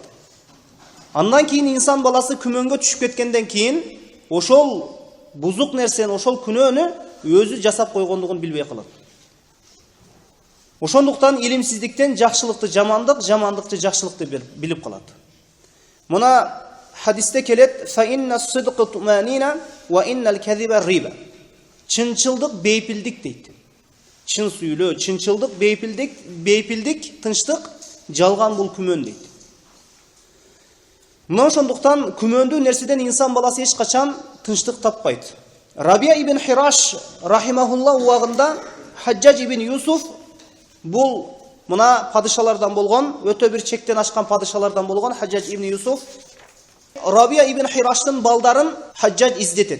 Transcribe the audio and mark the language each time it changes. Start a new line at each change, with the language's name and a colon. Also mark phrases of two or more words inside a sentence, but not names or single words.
Kyrgyz: Андан кийин инсан баласы күмөнгө түшүп кеткенден кийин ошол бузук нерсени, ошол күнөөнү өзү жасап койгондугун билбей калат. Ошондуктан илимсиздиктен жакшылыкты жамандык, жамандыкты жакшылыкты билип калат. Мына хадисте келет:
Arabic: "فإن الصدق طمأنينة وإن الكذب ريبة."
Kyrgyz: Чынчылдык бейпилдик дейт. Чын сүйлөө, чынчылдык, бейпилдик, тынчтык, жалган бул күмөн дейт. Мына ошондуктан күмөндүү нерседен инсан баласы эч качан тынчтык таппайт. Рабия ибн Хираш рахимахулла убагында Хаджаж ибн Юсуф бул мына падышалардан болгон, өтө бир чектен ашкан падышалардан болгон Хаджаж ибн Юсуф Рабия ибн Хираштын балдарын Хаджаж издетет.